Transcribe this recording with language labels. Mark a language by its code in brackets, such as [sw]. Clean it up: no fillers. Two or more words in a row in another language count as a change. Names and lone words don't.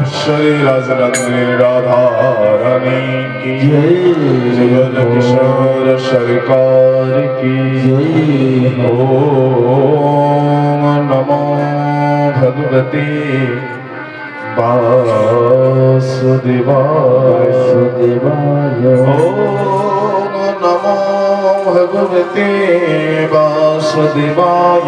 [hi] राजेश्वरी राजरत्नी राधा रानी की जय जुगल किशोर सरकार की जय [sa] ओम नमो भगवते वासुदेवाय वासुदेवाय ओम नमो भगवते वासुदेवाय